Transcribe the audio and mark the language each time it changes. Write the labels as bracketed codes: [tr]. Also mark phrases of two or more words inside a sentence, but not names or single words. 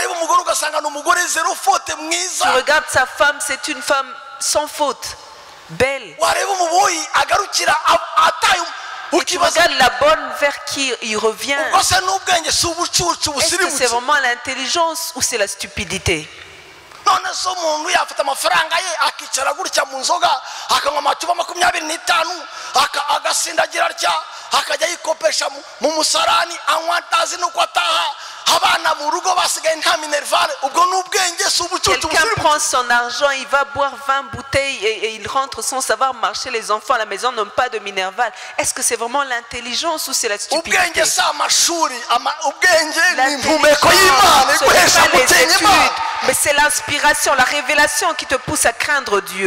[fr] Tu regardes sa femme, c'est une femme sans faute, belle. Tu regardes la bonne vers qui il revient. Est-ce que c'est vraiment l'intelligence ou c'est la stupidité? [rw] none so umuntu yafata amafaranga ye akicara gutya mu nzoga akanywa amacupa 25 agasindagira atya akajya yikopesha mu musarani anywa atazi nuko ataha abana mu rugo basigaye nta minervale ubwo n'ubwenge s'ubucucu. [fr] Quelqu'un prend son argent, il va boire 20 bouteilles et il rentre sans savoir marcher. Les enfants à la maison n'ont pas de minerval. Est-ce que c'est vraiment l'intelligence ou c'est la stupidité? L'intelligence, ce n'est pas les études, mais c'est l'inspiration, la révélation qui te pousse à craindre Dieu.